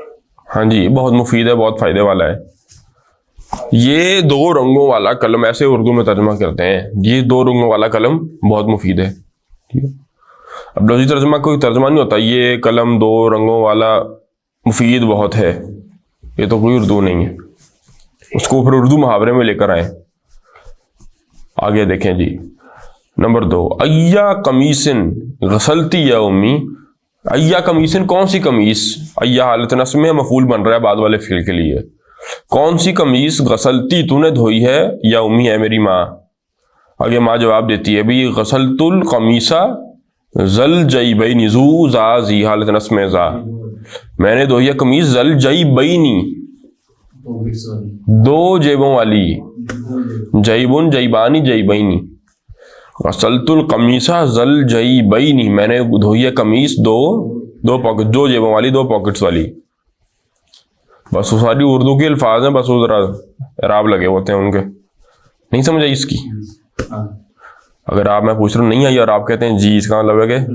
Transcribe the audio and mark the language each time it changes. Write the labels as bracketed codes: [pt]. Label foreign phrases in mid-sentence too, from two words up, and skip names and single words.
[ur] ہاں جی، بہت مفید ہے، بہت فائدے والا ہے. یہ دو رنگوں والا قلم، ایسے اردو میں ترجمہ کرتے ہیں، یہ دو رنگوں والا قلم بہت مفید ہے. ٹھیک ہے. اب لفظی ترجمہ کوئی ترجمہ نہیں ہوتا، یہ قلم دو رنگوں والا مفید بہت ہے، یہ تو کوئی اردو نہیں ہے. اس کو پھر اردو محاورے میں لے کر آئے. آگے دیکھیں جی. نمبر 2، [ar] ایا قمیصن غسلتی یا امی. ایا قمیصن، [ur] کون سی قمیص؟ ایا حالت نصب میں مفعول بن رہا ہے بعد والے فعل کے لیے. کون سی قمیص غسلتی تو نے دھوئی ہے، [ar] یا امی [ur] ہے میری ماں. آگے ماں جواب دیتی ہے بھی [ar] غسلت القمیصہ ذل جیبین ذو ذا زی [ur] حالت نصب میں ذا، میں نے دھوئی ہے قمیص [ar] ذل جیبینی [ur] پاکٹس والی، دو جیبوں والی، [ar] جیبن جیبانی جیبینی، غسلت القمیصہ ذل جیبینی، [ur] میں نے دھوئی ہے قمیص دو پاکٹ، دو جیبوں والی، دو پاکٹس والی. بس وہ ساری اردو کے الفاظ ہیں، بس وہ ذرا اعراب لگے ہوتے ہیں ان کے. نہیں سمجھ آئی اس کی؟ ہاں اگر آپ میں پوچھ رہا ہوں نہیں آئی اور آپ کہتے ہیں جی، اس کا مطلب ہے کہ